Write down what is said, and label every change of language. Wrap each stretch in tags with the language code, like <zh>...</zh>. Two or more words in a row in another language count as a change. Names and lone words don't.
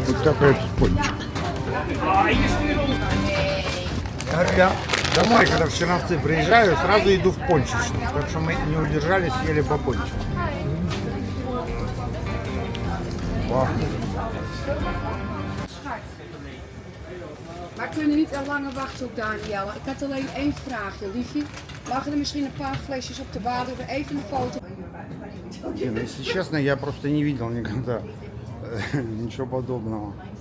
<ru>капает пончик. Я говорю, я домой, когда в Черновцы приезжаю, сразу иду в пончичный. Так что мы не удержались, съели по пончику. Пахнет.</ru> <nl>Maar kunnen we niet langer wachten op Daniel? Ik had alleen één vraagje, liefje. Lagen er misschien een paar flesjes op de bar? Doen we even een foto?</nl> <ru>Не, ну, если честно, я просто не видел никогда ничего подобного.</ru>